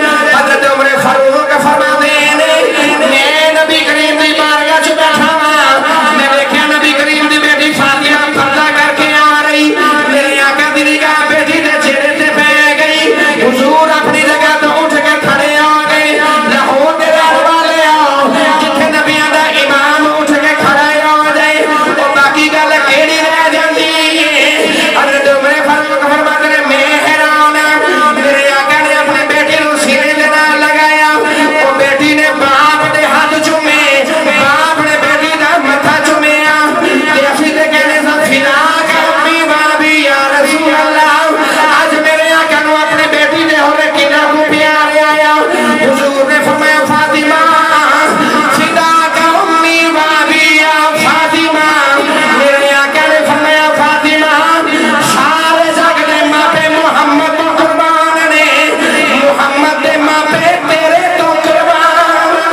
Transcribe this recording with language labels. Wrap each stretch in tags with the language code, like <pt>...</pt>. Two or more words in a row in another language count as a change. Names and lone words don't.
<pa>حضرت عمر فاروق فرما دے میں نبی کریم دی بارگاہ چ بیٹھا ہاں میں دیکھا نبی کریم دی بیٹی فاطمہ پردہ کر کے آ رہی میرے آقا دی نگاہ بیٹی دے چہرے تے پہ گئی. حضور اپنی جگہ تو اٹھ کے کھڑے ہو گئے. لاہور دے رہنے والے آؤ جتھے نبیاں دا امام اٹھ کے کھڑے ہو جائے تو باقی گل کیڑی رہ جاندی ہے.</pa> <ur>حضرت عمر فاروق فرماتے ہیں</ur> <pa>میں حیران میرے آقا نے اپنے بیٹی نو سینے دے نال لگایا او بیٹی نے باپ دے ہاتھ چومے باپ نے بیٹی دا متھا چومیا تے اسی تے کہنے سا</pa> <ar>فدا کا امی و ابی یا رسول اللہ.</ar> <pa>اج میرے آقا نو اپنے بیٹی دے ہولے کنا کو پیار آیا. حضور نے فرمایا فاطمہ</pa> <ar>فدا کا امی و ابی یا فاطمہ.</ar> <pa>میرے آقا نے فرمایا فاطمہ سارے جگ دے ماپے محمد تو قربان نے محمد دے ماپے تیرے تو قربان.</pa>